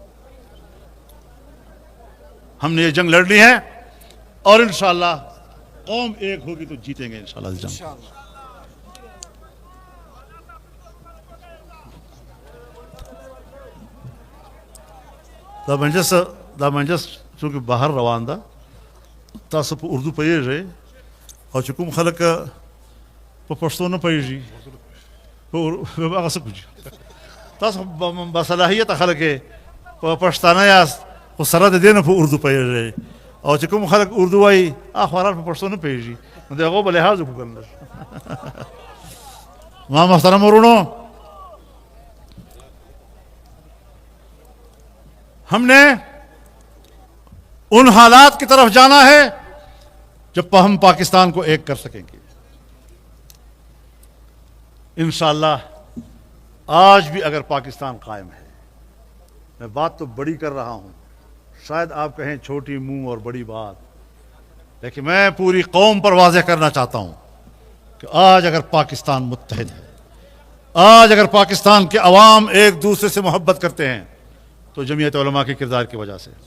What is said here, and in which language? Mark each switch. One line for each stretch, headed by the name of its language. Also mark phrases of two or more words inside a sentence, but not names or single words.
Urdu: ہم نے یہ جنگ لڑنی ہے اور انشاءاللہ قوم ایک ہوگی تو جیتیں گے انشاءاللہ اس جنگ.
Pashto: دا منجس چونکہ باہر روان دا تاسو په اردو پوهیږئ او چې کوم خلک په پښتو نه پوهیږي هغه څه کوي. تاسو باصلاحیته خلک په پښتانه یاست خو سره د دې نه په اردو پوهیږئ او چې کوم خلک اردو وایي خورا په پښتو نه پوهیږي، نو د هغو به لحاظ وکړو. ما محترم ورونو،
Urdu: ہم نے ان حالات کی طرف جانا ہے جب ہم پاکستان کو ایک کر سکیں گے انشاءاللہ. آج بھی اگر پاکستان قائم ہے، میں بات تو بڑی کر رہا ہوں، شاید آپ کہیں چھوٹی منہ اور بڑی بات، لیکن میں پوری قوم پر واضح کرنا چاہتا ہوں کہ آج اگر پاکستان متحد ہے، آج اگر پاکستان کے عوام ایک دوسرے سے محبت کرتے ہیں تو جمعیت علماء کے کردار کی وجہ سے.